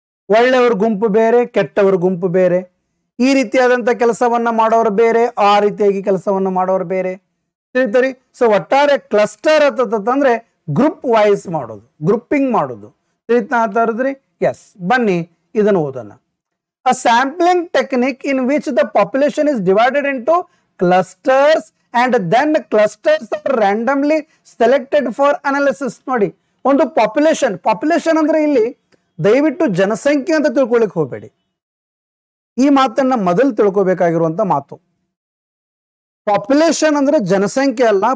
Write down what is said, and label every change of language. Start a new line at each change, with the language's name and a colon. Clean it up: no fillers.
Kannada: ಒಳ್ಳೆಯವ್ರ ಗುಂಪು ಬೇರೆ, ಕೆಟ್ಟವ್ರ ಗುಂಪು ಬೇರೆ. ಈ ರೀತಿಯಾದಂತ ಕೆಲಸವನ್ನ ಮಾಡೋರು ಬೇರೆ, ಆ ರೀತಿಯಾಗಿ ಕೆಲಸವನ್ನ ಮಾಡೋರು ಬೇರೆ. ತಿಳಿತರಿ? ಸೊ ಒಟ್ಟಾರೆ ಕ್ಲಸ್ಟರ್ ಅಂತಂದ್ರೆ ಗ್ರೂಪ್ ವೈಸ್ ಮಾಡೋದು, ಗ್ರೂಪಿಂಗ್ ಮಾಡೋದು. ತಿಳಿತಾ ಅಂತಂದ್ರಿ? ಎಸ್. ಬನ್ನಿ ಇದನ್ನು ಓದೋಣ.
English: A sampling technique in which the population is divided into clusters and then clusters are randomly selected for analysis.
Kannada: ನೋಡಿ, ಒಂದು ಪಾಪ್ಯುಲೇಷನ್ ಅಂದ್ರೆ ಇಲ್ಲಿ ದಯವಿಟ್ಟು ಜನಸಂಖ್ಯೆ ಅಂತ ತಿಳ್ಕೊಳ್ಳಿಕ್ ಹೋಗಬೇಡಿ. ಈ ಮಾತನ್ನ ಮೊದಲು ತಿಳ್ಕೊಬೇಕಾಗಿರುವಂತ ಮಾತು. ಪಾಪ್ಯುಲೇಷನ್ ಅಂದ್ರೆ ಜನಸಂಖ್ಯೆ ಅಲ್ಲ.